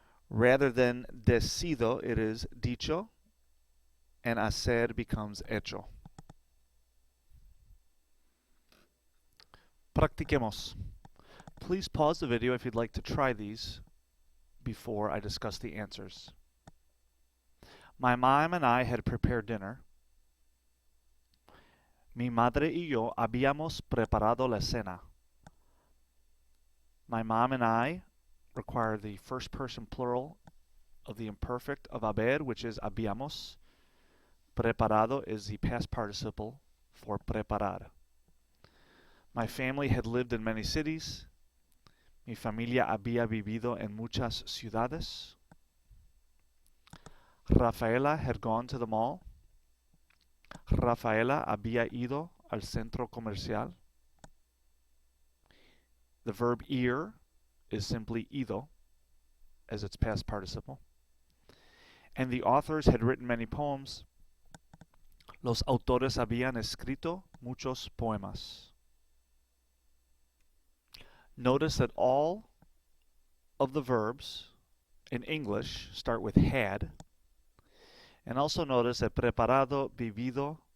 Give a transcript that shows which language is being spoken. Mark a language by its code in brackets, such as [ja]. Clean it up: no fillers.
[en] Rather than decido, it is dicho, and hacer becomes hecho. [es] Practiquemos. [en] Please pause the video if you'd like to try these before I discuss the answers. My mom and I had prepared dinner. [es] Mi madre y yo habíamos preparado la cena. [en] My mom and I require the first person plural of the imperfect of haber, which is habíamos. Preparado is the past participle for preparar. My family had lived in many cities. [es] Mi familia había vivido en muchas ciudades. [en] Rafaela had gone to the mall. [es] Rafaela había ido al centro comercial. [en] The verb ir is simply ido as its past participle. And the authors had written many poems. [es] Los autores habían escrito muchos poemas. [en] Notice that all of the verbs in English start with had. And also notice that preparado, vivido,